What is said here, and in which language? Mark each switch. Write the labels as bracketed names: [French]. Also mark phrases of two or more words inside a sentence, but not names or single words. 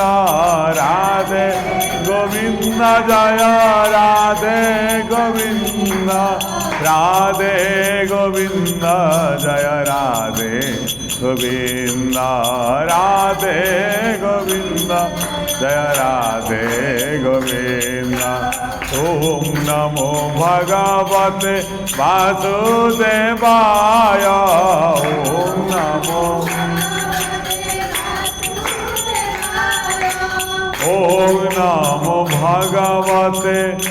[Hindi] राधे गोविंद जय राधे गोविंद राधे गोविंद जय राधे गोविंद राधे गोविंद जय राधे गोविंद [Sanskrit] ओम नमो भगवते वासुदेवाय ओम नमो ओम नमो भगवते